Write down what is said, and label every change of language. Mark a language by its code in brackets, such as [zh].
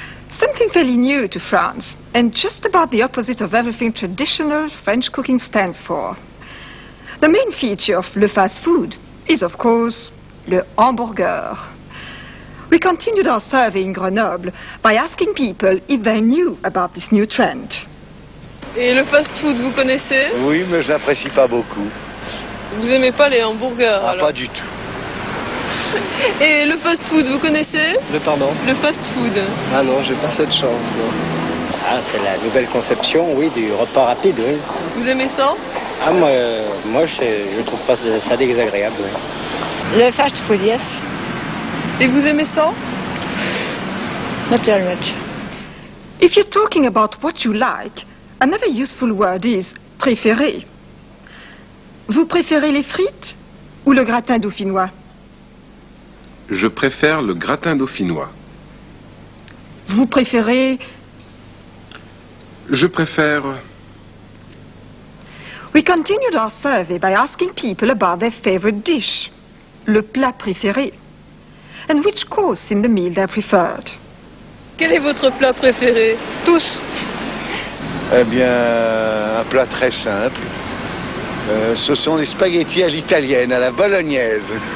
[en] Something fairly new to France, and just about the opposite of everything traditional French cooking stands for. The main feature of le fast food is, of course, le hamburger. We continued our survey in Grenoble by asking people if they knew about this new trend. [fr] Et le fast-food, vous connaissez? Oui, mais je n'apprécie pas beaucoup. Vous aimez pas les hamburgers alors? Pas du tout. Et le fast-food, vous connaissez? Le pardon? Le fast-food. Ah non, j'ai pas cette chance, non. Ah, c'est la nouvelle conception, oui, du repas rapide, oui. Vous aimez ça? Ah, moi je trouve pas ça désagréable, oui. [en] Le fast food, yes. [fr] Et vous aimez ça? [en] Not very much. If you're talking about what you like, another useful word is préféré. [fr] Vous préférez les frites ou le gratin dauphinois? Je préfère le gratin dauphinois. Vous préférez... Je préfère... [en] We continued our survey by asking people about their favorite dish, le plat préféré, and which course in the meal they preferred. [fr] Quel est votre plat préféré? Tous. Eh bien, un plat très simple. Ce sont les spaghettis à l'italienne, à la bolognaise.